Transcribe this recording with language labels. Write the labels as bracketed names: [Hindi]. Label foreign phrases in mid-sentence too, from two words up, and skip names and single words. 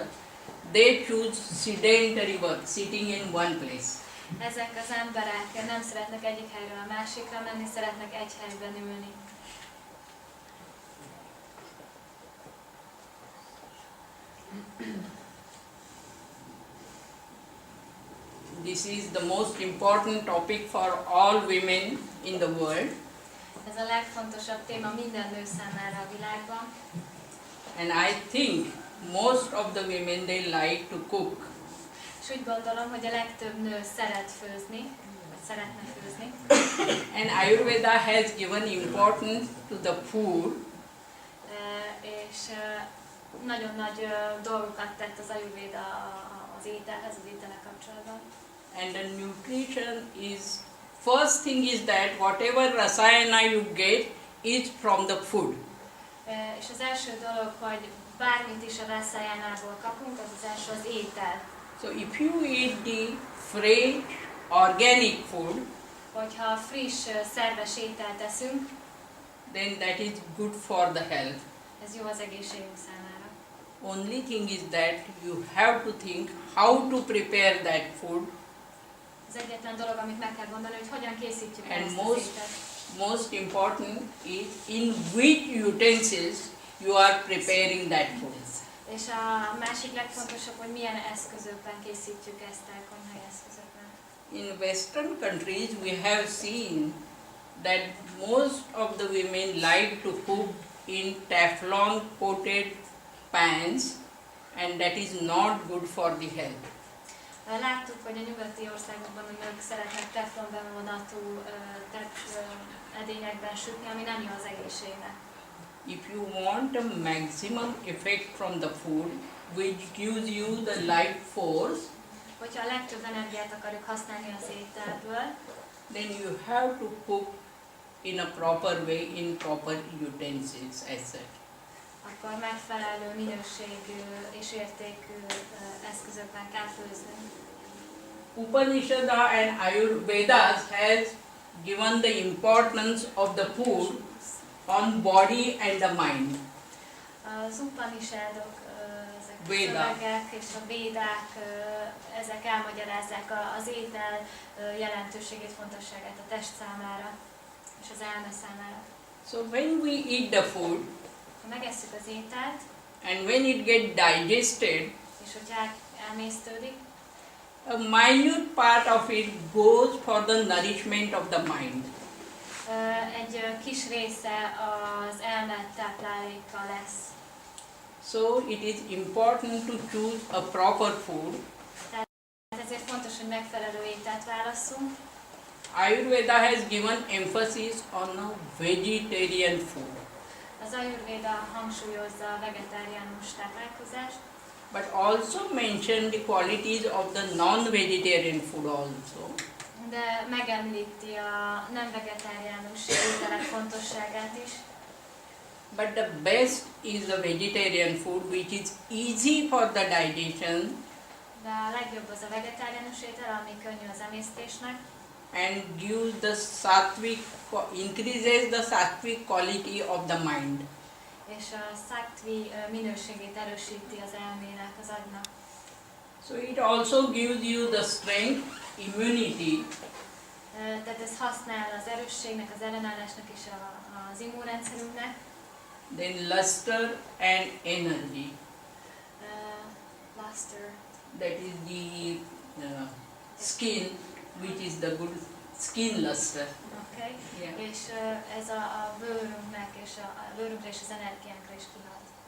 [English] They choose sedentary work, sitting in one place. [Hungarian] Ezek az emberek nem szeretnek egyik helyről a másikra menni, szeretnek egy helyben ülni. [English] This is the most important topic for all women in the world. [Hungarian] Ez a legfontosabb téma minden nő számára a világban. [English] And I think most of the women, they like to cook. [Hungarian] És úgy gondolom, hogy a legtöbb nő szeret főzni, vagy szeretne főzni. [English] And Ayurveda has given importance to the food. [Hungarian] És nagyon nagy dolgokat tett az Ajurvéda az ételhez, az ételek kapcsolatban. [English] And the nutrition is, first thing is that whatever rasayana you get is from the food. [Hungarian] És az első dolog, hogy bármit is a rasayanából kapunk, az első az étel. [English] So if you eat the fresh organic food, [Hungarian] Hogyha friss, szerves ételt eszünk, [English] then that is good for the health. [Hungarian] ez jó az egészségünk számára. [English] Only thing is that you have to think how to prepare that food. [Hungarian] Az egyetlen dolog, amit meg kell gondolni, hogy hogyan készítjük el [English] And [Hungarian] ezt az ételt. [English] most important is in which utensils you are preparing that food. [Hungarian] És a másik legfontosabb, hogy milyen eszközökben készítjük ezt el, konyhai eszközökben. [English] In Western countries we have seen that most of the women like to cook in Teflon coated pans, and that is not good for the health. [Hungarian] Láttuk, hogy a nyugati országokban a nők szeretnek teflonbevonatú edényekben sütni, ami nem jó az egészségnek. [English] If you want a maximum effect from the food, which gives you the life force, [Hungarian] Hogyha a legtöbb energiát akarjuk használni az ételből, [English] then you have to cook in a proper way, in proper utensils as such. [Hungarian] akkor megfelelő minőségű és értékű eszközökben kell főzni. [English] Upanishad and Ayurvedas has given the importance of the food on body and the mind. [Hungarian] Az Upanishadok, ezek a Véda. szövegek és a védák, ezek elmagyarázzák az étel jelentőségét, fontosságát a test számára és az elme számára. [English] So when we eat the food [Hungarian] Ha megesszük az ételt, [English] and when it gets digested, [Hungarian] és hogyha elmésztődik, [English] a minute part of it goes for the nourishment of the mind. [Hungarian] egy kis része az elme tápláléka lesz. [English] So it is important to choose a proper food. [Hungarian] Ezért fontos, hogy megfelelő ételt válasszunk. [English] Ayurveda has given emphasis on a vegetarian food. [Hungarian] Az Ajurvéda hangsúlyozza a vegetáriánus táplálkozást, [English] But also mention the qualities of the non-vegetarian food also. [Hungarian] de megemlíti a nem vegetáriánus ételek fontosságát is. [English] But the best is the vegetarian food, which is easy for the digestion [Hungarian] De a legjobb az a vegetáriánus étel, ami könnyű az emésztésnek, [English] and gives the sattvic, increases the sattvic quality of the mind. [Hungarian] és a sattvi minőségét erősíti az elmének, az agynak. [English] So it also gives you the strength, immunity, [Hungarian] Tehát ez használ az erősségnek, az ellenállásnak és az immunrendszerünknek. [English] then luster and energy. Luster. That is the skin, which is the good skin luster. Okay. Yeah. [Hungarian] És ez a bőrünknek és a bőrünkre és az energiánkra is kihat.